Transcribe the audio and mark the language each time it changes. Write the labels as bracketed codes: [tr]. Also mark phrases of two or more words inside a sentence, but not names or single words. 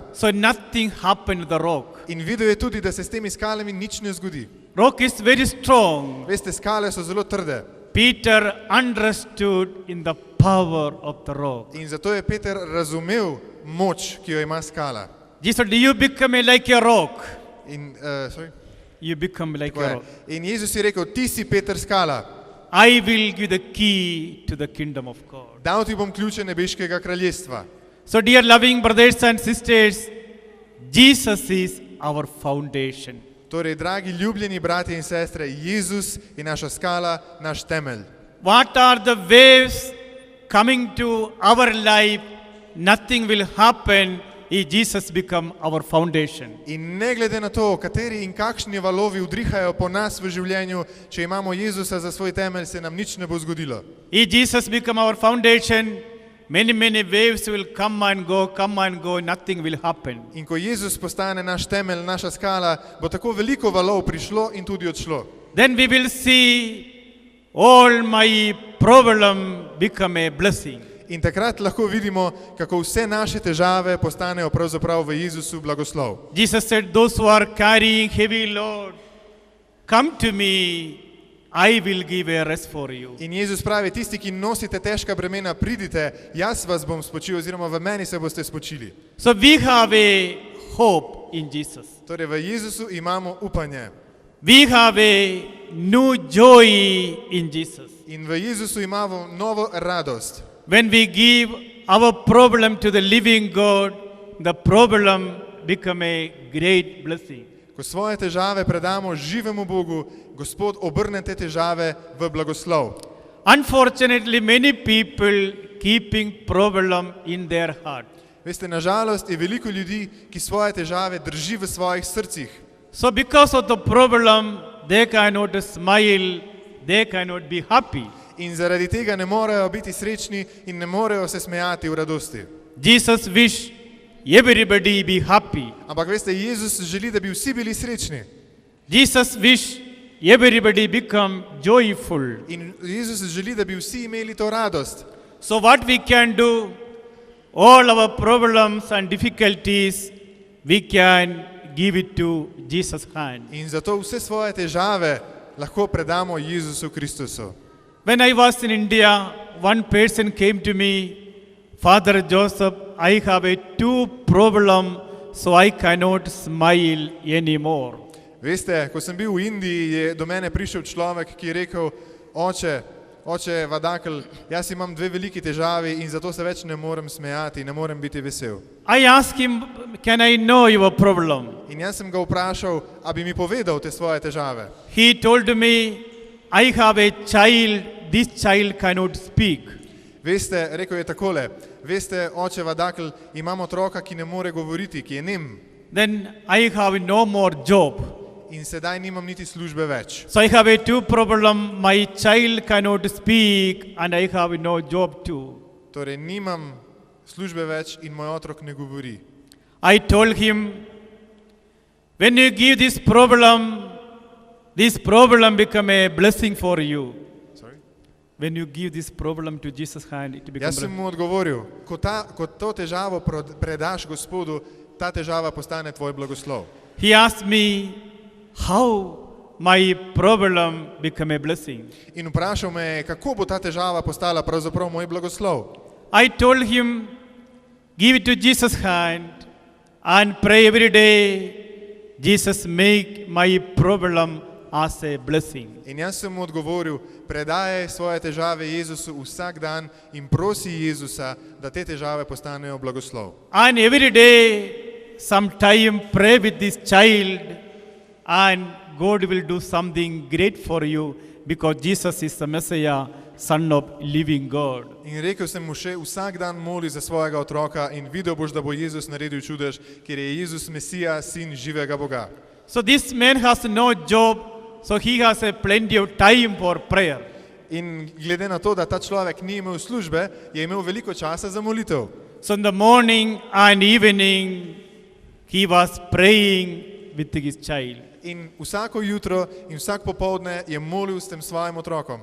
[en] So nothing happened to the rock. [sl] In videl je tudi, da se s temi skalami nič ne zgodi. [en] Rock is very strong. [sl] Veste, skale so zelo trde. [en] Peter understood in the power of the rock. [sl] In zato je Peter razumel moč, ki jo ima skala. [en] Jesus said, you become like a rock. In, sorry? You become like [sl] Tako [en] a [sl] je. [en] rock. [sl] In Jezus je rekel, ti si Peter skala. [en] I will give the key to the kingdom of God. [sl] Dal ti bom ključe nebeškega kraljestva. [en] So dear loving brothers and sisters, Jesus is our foundation. [sl] Torej, dragi ljubljeni bratje in sestre, Jezus je naša skala, naš temelj. [en] What are the waves coming to our life? Nothing will happen if Jesus become our foundation. [sl] In ne glede na to, kateri in kakšni valovi udrihajo po nas v življenju, če imamo Jezusa za svoj temelj, se nam nič ne bo zgodilo. [en] If Jesus become our foundation, many waves will come and go, nothing will happen. [sl] In ko Jezus postane naš temelj, naša skala, bo tako veliko valov prišlo in tudi odšlo. [en] Then we will see all my problem become a blessing. [sl] In takrat lahko vidimo, kako vse naše težave postanejo pravzaprav v Jezusu blagoslov. [en] Jesus said, those who are carrying heavy load, come to me, I will give a rest for you. [sl] In Jezus pravi, tisti, ki nosite težka bremena, pridite, jaz vas bom spočil, oziroma v meni se boste spočili. [en] So we have a hope in Jesus. [sl] Torej, v Jezusu imamo upanje. [en] We have a new joy in Jesus. [sl] In v Jezusu imamo novo radost. [en] When we give our problem to the living God, the problem become a great blessing. [sl] Ko svoje težave predamo živemu Bogu, Gospod obrne te težave v blagoslov. [en] Unfortunately, many people keeping problem in their heart. [sl] Veste, nažalost je veliko ljudi, ki svoje težave drži v svojih srcih. [en] So because of the problem, they cannot smile, they cannot be happy. [sl] In zaradi tega ne morejo biti srečni in ne morejo se smejati v radosti. [en] Jesus wish everybody be happy. [sl] Ampak veste, Jezus želi, da bi vsi bili srečni. [en] Jesus wish everybody become joyful. [sl] In Jezus želi, da bi vsi imeli to radost. [en] So what we can do, all our problems and difficulties, we can give it to Jesus' hand. [sl] In zato vse svoje težave lahko predamo Jezusu Kristusu. [en] When I was in India, one person came to me, Father Joseph, I have a two problem, so I cannot smile anymore. [sl] Veste, ko sem bil v Indiji, je do mene prišel človek, ki je rekel, oče Vadakel, jaz imam dve veliki težavi in zato se več ne morem smejati, ne morem biti vesel. [en] I asked him, can I know your problem? [sl] In jaz sem ga vprašal, a bi mi povedal te svoje težave. [en] He told me, I have a child, this child cannot speak. [sl] Veste, rekel je takole, veste, oče Vadakel, imam otroka, ki ne more govoriti, ki je nem. [en] then I have no more job. [sl] in sedaj nimam niti službe več. [en] So I have a two problem. My child cannot speak and I have no job too. [sl] Torej nimam službe več in moj otrok ne govori. [en] I told him, when you give this problem become a blessing for you. Sorry? When you give this problem to Jesus' hand, it becomes [sl] Jaz sem mu odgovoril, ko to težavo predaš Gospodu, ta težava postane tvoj blagoslov. [en] He asked me, how my problem become a blessing. [sl] In vprašal me je, kako bo ta težava postala pravzaprav moj blagoslov. [en] I told him, give it to Jesus' hand and pray every day. Jesus, make my problem as a blessing. [sl] In jaz sem mu odgovoril, predajaj svoje težave Jezusu vsak dan in prosi Jezusa, da te težave postanejo blagoslov. [en] And every day, sometime pray with this child and God will do something great for you because Jesus is the Messiah, Son of living God. [sl] In rekel sem mu še, vsak dan moli za svojega otroka in videl boš, da bo Jezus naredil čudež, ker je Jezus Mesija, sin živega Boga. [en] So this man has no job, so he has a plenty of time for prayer. [sl] In glede na to, da ta človek ni imel službe, je imel veliko časa za molitev. [en] So in the morning and evening, he was praying with his child. [sl] In vsako jutro in vsak popoldne je molil s tem svojim otrokom.